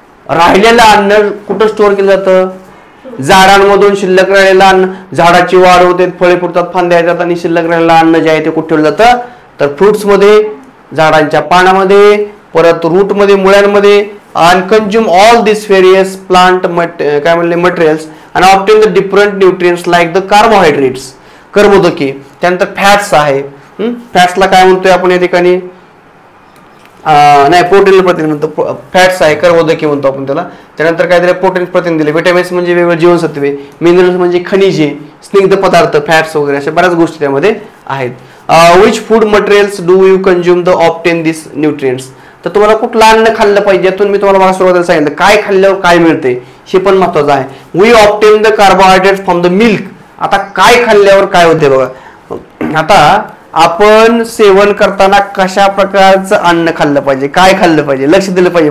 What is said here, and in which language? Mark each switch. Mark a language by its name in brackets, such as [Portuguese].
[Marathi] राहिलेलं अन्न कुठं स्टोअर केलं जातं, झाडांमधून शिल्लक राहिलेलं अन्न, झाडाची वाढ होते, फळे फुटतात, फांद्या येतात आणि शिल्लक राहिलेलं अन्न जे आहे ते कुठे ठेवलं जातं, तर फ्रुट्स मध्ये, झाडांच्या पानामध्ये, परत रूट मध्ये, मुळ्यांमध्ये. [English] and consume all these various plant [Marathi] काय म्हणले [English] materials and obtain the different nutrients like the carbohydrates, कर्बोदके. [Marathi] त्यानंतर फॅट्स आहे, फॅट्सला काय म्हणतोय आपण या ठिकाणी, नाही प्रोटीन प्रथिने म्हणतो, फॅट्स आहे, कर्बोदके म्हणतो आपण त्याला. त्यानंतर काय दिलं, प्रोटीन प्रथिने दिले, विटॅमिन्स म्हणजे वेगवेगळे जीवनसत्वे, मिनरल्स म्हणजे खनिजे, स्निग्ध पदार्थ, फॅट्स वगैरे अशा बऱ्याच गोष्टी त्यामध्ये आहेत. [English] Which food materials do you consume the obtain this nutrients. [Marathi] तर तुम्हाला कुठलं अन्न खाल्लं पाहिजे, यातून मी तुम्हाला सुरुवातीला सांगितलं काय खाल्ल्यावर काय मिळते हे पण महत्वाचं आहे. [English] We obtain the carbohydrates from the milk. [Marathi] आता काय खाल्ल्यावर काय होते बघा, आता आपण सेवन करताना कशा प्रकारचं अन्न खाल्लं पाहिजे, काय खाल्लं पाहिजे, लक्ष दिलं पाहिजे.